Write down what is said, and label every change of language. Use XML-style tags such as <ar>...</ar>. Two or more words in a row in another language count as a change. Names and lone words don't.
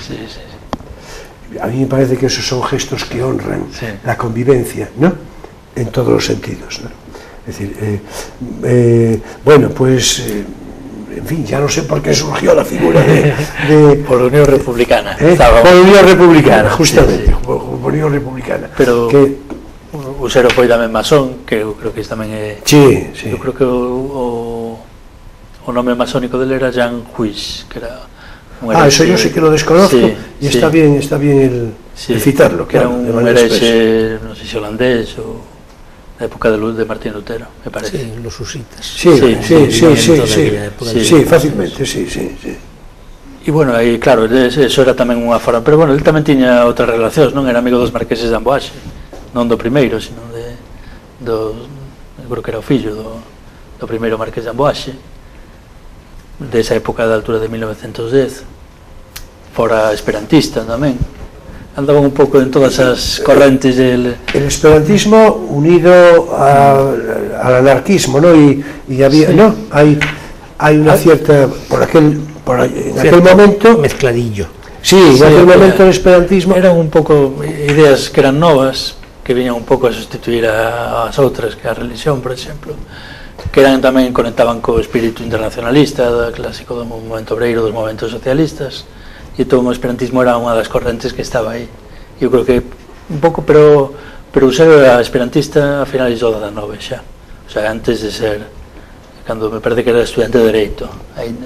<es>A mí me parece que esos son gestos que honran la convivencia, ¿no? En todos los sentidos, ¿no? Es decir, bueno, pues en fin, ya no sé por qué surgió la figura de por la Unión Republicana. Por la Unión Republicana, justamente, por la Unión Republicana.</es> <gl>Pero Usero foi tamén masón, que eu creo que tamén é...</gl> <es>Sí.</es> <gl>Eu creo que o nome masónico dele era Jan Huys, que era un herexe...</gl> <es>Eso yo sí que lo desconozco, y está bien el citarlo,</es> <gl>que era un herexe, non sei se holandés ou</gl> <es>la época</es> <gl>de Martín Lutero, me parece.</gl> <es>Sí, los husitas. Sí, fácilmente, sí.</es> <gl>E, bueno, aí, claro, eso era tamén unha forma, pero, bueno, ele tamén tiña outras relacións, non? Era amigo dos marqueses de Amboaxe, non do primeiro, sino eu creo que era o fillo do primeiro marqués de Amboaxe, desa época da altura de 1910, fora esperantista tamén. Andaban un pouco en todas as correntes del...</gl> <es>El esperantismo unido al anarquismo, ¿no? Y había, ¿no? Hay una cierta, en aquel momento... Mezcladillo. Sí, en aquel momento el esperantismo...</es> <gl>Eran un pouco ideas que eran novas, que viñan un pouco a sustituir as outras, que a religión, por exemplo, que eran tamén conectaban co espírito internacionalista, clásico do movimento obreiro, dos movimentos socialistas, e todo o esperantismo era unha das correntes que estaba aí. Eu creo que un pouco, pero Usero era esperantista a finales do 19 xa, o sea, antes de ser, cando me parece que era estudiante de Dereito aínda.</gl>